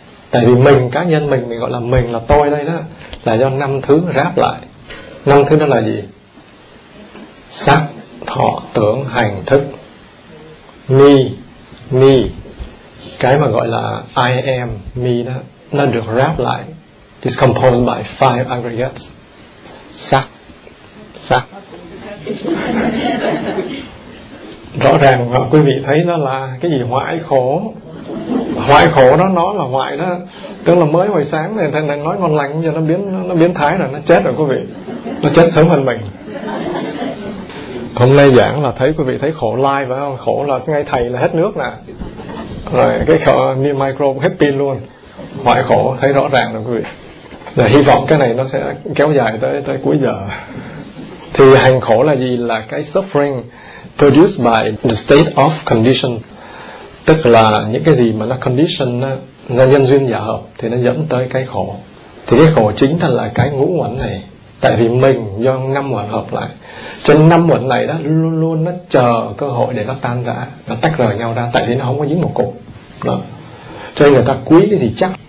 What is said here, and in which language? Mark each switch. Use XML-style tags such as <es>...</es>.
<vi>Tại vì mình, cá nhân mình gọi là mình, là tôi đây đó, là do năm thứ ráp lại. Năm thứ đó là gì? Sắc, thọ, tưởng, hành, thức. Me, cái mà gọi là</vi> <en>I am,</en> <vi>me đó, nó được ráp lại.</vi> <en>It's composed by 5 aggregates.</en> <vi>Sắc. Rõ ràng quý vị thấy nó là cái gì? Hoại khổ. Hoại khổ đó, nó là hoại đó. Tức là mới hồi sáng này thầy đang nói ngon lành, giờ nó biến thái rồi, nó chết rồi quý vị. Nó chết sớm hơn mình. Hôm nay giảng là thấy quý vị thấy khổ live phải không? Khổ là ngay thầy là hết nước nè. Rồi cái khổ niêm micro hết pin luôn. Hoại khổ thấy rõ ràng rồi quý vị. Và hy vọng cái này nó sẽ kéo dài tới cuối giờ. Thì hành khổ là gì? Là cái</vi> <en>suffering produced by the state of condition.</en> <vi>Tức là những cái gì mà nó condition, nó nhân duyên giả hợp thì nó dẫn tới cái khổ. Thì cái khổ chính là cái ngũ uẩn này. Tại vì mình do năm uẩn hợp lại. Cho nên năm uẩn này đó luôn luôn nó chờ cơ hội để nó tan rã, nó tách rời nhau ra. Tại vì nó không có dính một cục đó. Cho nên người ta quý cái gì chắc.</vi>